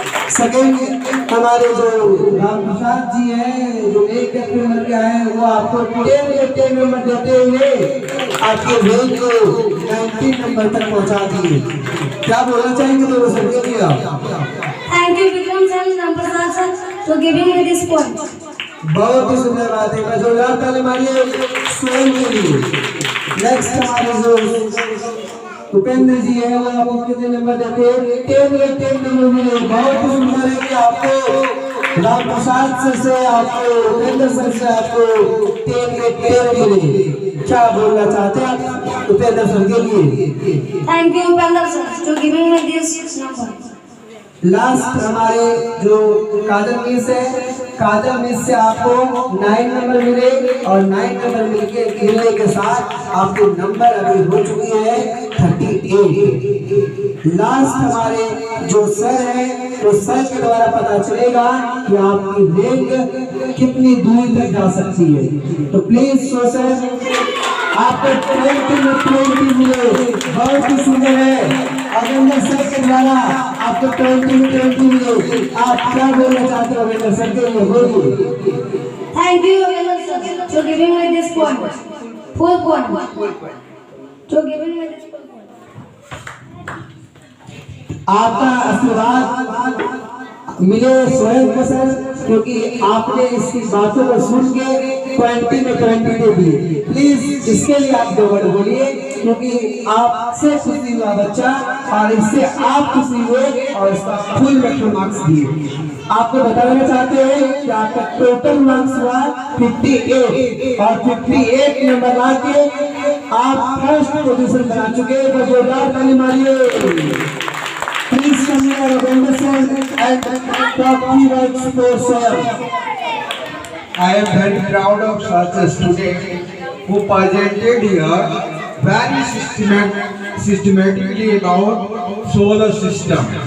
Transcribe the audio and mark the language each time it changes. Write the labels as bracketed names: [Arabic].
[Hindi] Second हमारे जो राम प्रसाद जी हैं जो एक नंबर के आए हैं वो आपको 10 नंबर देते हुए आपके रैंक को 19 नंबर तक पहुंचा दिए। क्या बोलना चाहेंगे दोनों सर के लिए आप? [English] Thank you Vikram sir and Ram Prasad sir for giving me this point. [Hindi] बहुत ही सुंदर बात है, जोरदार ताली मारिए स्वयं के लिए। नेक्स्ट हमारे जो उपेंद्र जी है, वो आपको कितने नंबर देते हैं? 10 नंबर मिले। बहुत ही सुंदर है कि आपको राम प्रसाद सर से, आपको उपेंद्र सर से आपको 10 मिले। क्या बोलना चाहते हैं आप उपेंद्र सर के लिए? [English] Thank you, Upendra sir, to giving me this number. [Hindi] Last हमारे जो काजल मिस है, काजल मिस से आपको 9 नंबर मिले और 9 नंबर मिलने के साथ आपके नंबर अभी हो चुकी है 38। लास्ट हमारे जो सर है, तो सर के द्वारा पता चलेगा कि आपकी रैंक कितनी दूर तक जा सकती है। तो प्लीज सो सर, आपको 20 में 20 मिले। बहुत ही सुंदर है। अगेंद्र सर के द्वारा आपको 20 में 20 मिले। आप क्या बोलना चाहते हो अगेंद्र सर के लिए? बोलिए। [English] Thank you, Upendra sir, to giving me this point. Full point. To giving me this full point. [Hindi] आपका आशीर्वाद मिले स्वयं को सर, क्योंकि आपने इसकी बातों को सुन के 20 में 20 दे दिए। प्लीज इसके लिए आप 2 वर्ड बोलिए, क्योंकि आपसे खुशी हुआ बच्चा और इससे आप खुशी हुए और इसका फुल में मार्क्स दिए। आपको बताना चाहते हैं कि आपका टोटल मार्क्स हुआ 58 और 58 नंबर ला के आप फर्स्ट पोजीशन बना चुके हैं। तो जोरदार ताली मारिए। [English] Please come here, Upendra sir, and talk few words for sir. I am very proud of such a student who presented here very systematically about solar system.